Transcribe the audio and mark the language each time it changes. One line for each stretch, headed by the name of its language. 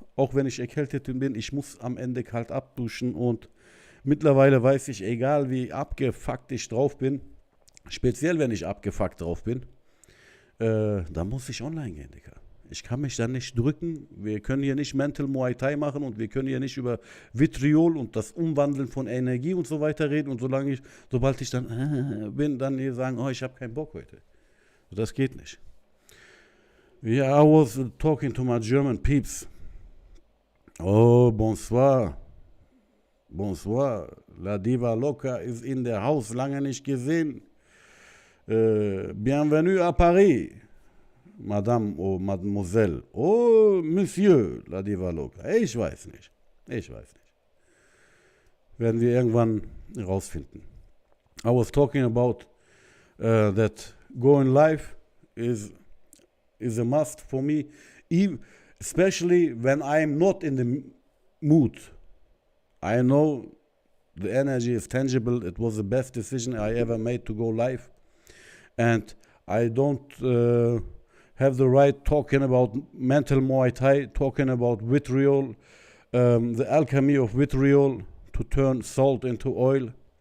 German: Auch wenn ich erkältet bin, ich muss am Ende kalt abduschen. Und mittlerweile weiß ich, egal wie abgefuckt ich drauf bin, speziell wenn ich abgefuckt drauf bin, da muss ich online gehen, Digga. Ich kann mich da nicht drücken. Wir können hier nicht Mental Muay Thai machen und wir können hier nicht über Vitriol und das Umwandeln von Energie und so weiter reden. Und sobald ich dann bin, dann hier sagen, oh, ich habe keinen Bock heute. Das geht nicht.
English: Yeah, I was talking to my German peeps.
French: Oh, bonsoir. Bonsoir.
German: La Diva Loca ist in der Haus, lange nicht gesehen.
French: Bienvenue à Paris. Madame ou Mademoiselle.
German: Oh, Monsieur, La Diva Loca. Ich weiß nicht. Werden wir irgendwann rausfinden.
English: I was talking about that going live is a must for me, especially when I'm not in the mood. I know the energy is tangible. It was the best decision I ever made to go live, and I don't have the right talking about mental Muay Thai, talking about vitriol, the alchemy of vitriol to turn salt into oil.